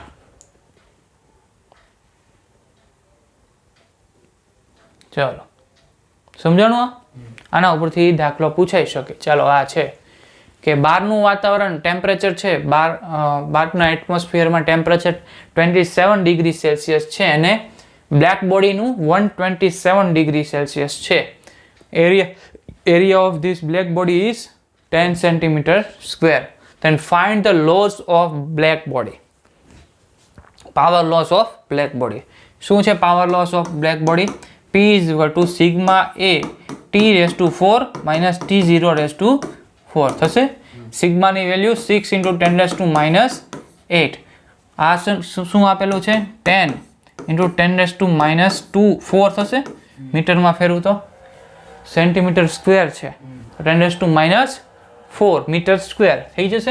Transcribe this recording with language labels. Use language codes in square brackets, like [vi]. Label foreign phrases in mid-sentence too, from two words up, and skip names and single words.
[gu] ચાલો સમજાણું? આના ઉપરથી દાખલો પૂછાઈ શકે. ચાલો આ છે કે બહારનું વાતાવરણ ટેમ્પરેચર છે બહારના એટમોસ્ફિયરમાં ટેમ્પરેચર 27 [en] degree Celsius [gu] છે અને બ્લેક બોડીનું 127 [en] degree Celsius [gu] છે. [en] area of this black body is 10 cm². Then find the loss of black body. Power loss of black body. [gu] શું છે [en] power loss of black body? P = sigma A T⁴ - T⁴ થશે. [gu] સિગ્માની વેલ્યુ 6 × 10⁻⁸. આ શું આપેલું છે 10 × 10⁻²4 થશે. મીટરમાં ફેરવું તો સેન્ટીમીટર² છે 10⁻⁴ [en] meter square [gu] થઈ જશે.